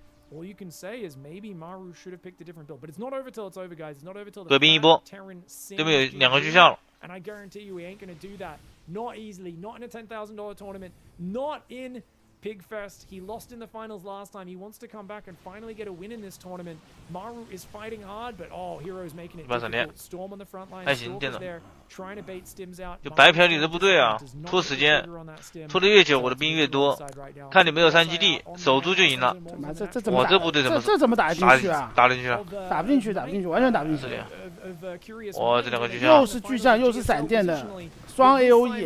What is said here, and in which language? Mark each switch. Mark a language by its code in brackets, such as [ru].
[en] All you can say is maybe Maru should have picked a different build, but it's not over till it's over, guys. It's not over till the [zh] 隔壁一波，对面有2个巨像了。 [en] And I guarantee you, we ain't gonna do that. Not easily. Not in a $10,000 tournament. Not in Pigfest. He lost in the finals last time. He wants to come back and finally get a win in this tournament. Maru is fighting hard, but Hero's making it difficult. Storm on the front line. Storm is there, trying to bait Stims out. [zh] 就白嫖你的部队啊，拖时间，拖得越久，我的兵越多。看你没有3基地，守住就赢了。我这部队怎么打得进去啊？打进去了？打不进去，完全打不进去。哇，这2个巨像。又是巨像，又是闪电的，双 AOE。